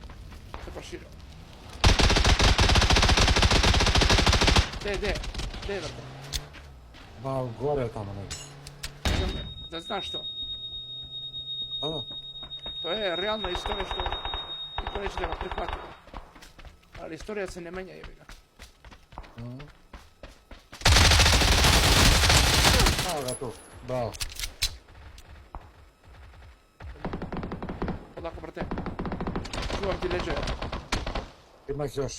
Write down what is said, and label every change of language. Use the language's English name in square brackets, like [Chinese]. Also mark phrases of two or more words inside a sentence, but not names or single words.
[Macedonian] Се проширило. Де, брате. Ба, горе тамо негде. Да знаеш што. Да. Тоа е реална историја што никој нече да го прихвати. [Serbian] Ali istorija se ne menja, jebi ga. Evo ga tu, bravo. Polako, brate. Čuvam ti leđe. Ima ih još.